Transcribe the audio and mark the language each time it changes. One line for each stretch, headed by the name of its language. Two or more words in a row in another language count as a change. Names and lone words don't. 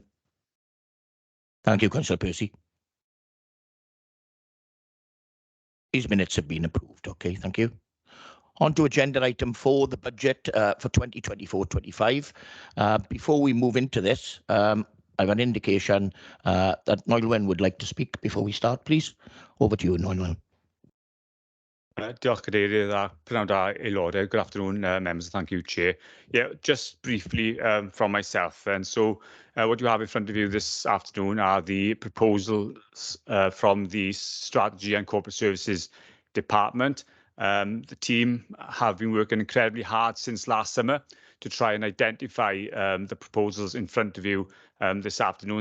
English: Thank you, Councillor Percy. These minutes have been approved. Okay, thank you. On to agenda item 4, the budget for 2024-25. Before we move into this, I have an indication that Noelwen would like to speak before we start, please. Over to you, Noelwen.
Welsh: Diolch Cadeirydd a prynawn da aelodau.
English: Good afternoon, members. Thank you, Chair. Yeah, just briefly from myself. And so what you have in front of you this afternoon are the proposals from the Strategy and Corporate Services Department. The team have been working incredibly hard since last summer to try and identify the proposals in front of you this afternoon.